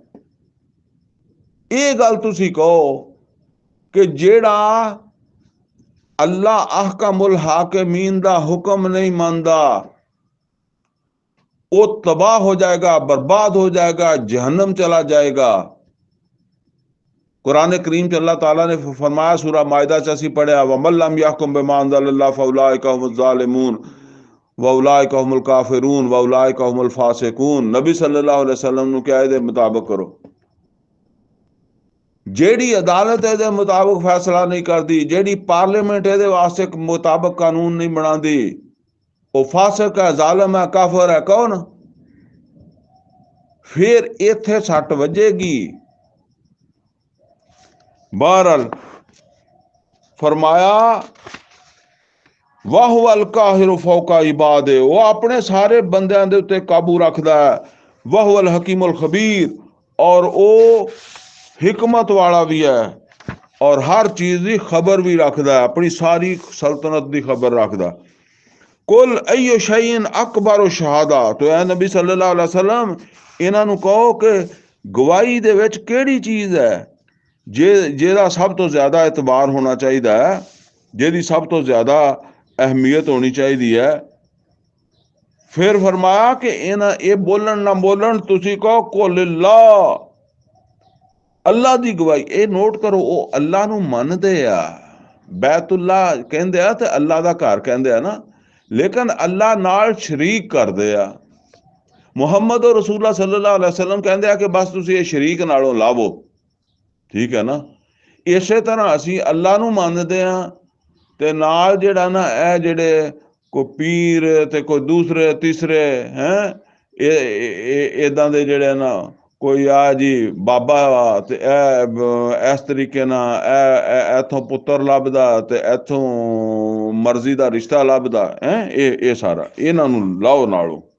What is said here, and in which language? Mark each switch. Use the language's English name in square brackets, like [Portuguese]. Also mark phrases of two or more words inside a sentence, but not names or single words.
[Punjabi] ایہ گل تسی کہو کہ جہڑا [Arabic] الله أحكم الحاكمين [Urdu] کا حکم نہیں مانتا وہ تباہ ہو جائے گا، برباد ہو جائے گا، جہنم چلا جائے گا. [Punjabi] قرآن کریم چ اللہ تعالیٰ نے فرمایا، سورہ مائدہ چ اسیں پڑھیا, [Arabic] ومن لم يحكم بما أنزل الله فأولئك هم الظالمون وأولئك هم الكافرون وأولئك هم الفاسقون. [Punjabi] नबी [Arabic] صلى الله عليه وسلم [Punjabi] نوں کہا، ایہدے مطابق کرو. جہڑی عدالت ایہدے مطابق فیصلہ نہیں کردی، جہڑی پارلیمنٹ ایہدے واسطے مطابق قانون نہیں بناندی، او فاسق ہے، ظالم ہے، کافر ہے. کون؟ فیر اتھے سٹ وجے گی. بہرحال فرمایا, [Arabic] وهو القاهر فوق عباده, [Punjabi] او اپنے سارے بندیاں دے اتے قابو رکھدا ہے. [Arabic] وهو الحكيم الخبير, [Urdu] اور وہ حکمت والا بھی ہے اور ہر چیز کی خبر بھی رکھدا ہے، اپنی ساری سلطنت کی خبر رکھدا. [Arabic] قل أي شيء أكبر شهادة, [Punjabi] تو اے نبی [Arabic] صلى الله عليه وسلم [Punjabi] انہاں نوں کہو کہ گواہی دے وچ کہڑی چیز ہے جیدا سب تو زیادہ اعتبار ہونا چاہیدا، جیدی سب تو زیادہ اہمیت ہونی چاہیدی ہے. فیر فرمایا کہ انہاں ایہ بولن نہ بولن، تسی کہو [Arabic] قل الله, [Punjabi] اللہ دی گواہی. ایہ نوٹ کرو، او اللہ نوں مندے آ، بیت اللہ کہندے آ تے اللہ دا گھر کہندے آ نا، لیکن اللہ نال شریک کردے آ. محمد اور رسول اللہ [Arabic] صلى الله عليه وسلم [Punjabi] کہندے آ کہ بس تسی ایہ شریک نالوں لاوو، ٹھیک ہے نا. ایسے طرح اسی اللہ نوں مندے آ تے نال جہڑا نا اے جہڑے کوئی پیر تے کوئی دوجے تیجے ہیں ایداں دے جہڑے نا کوئی آ جی بابا تے اس طریقے نا ایتھوں پتر لبھدا تے ایتھوں مرضی دا رشتہ لبھدا ہے، ایہ سارا انہاں نوں لاؤ نالوں.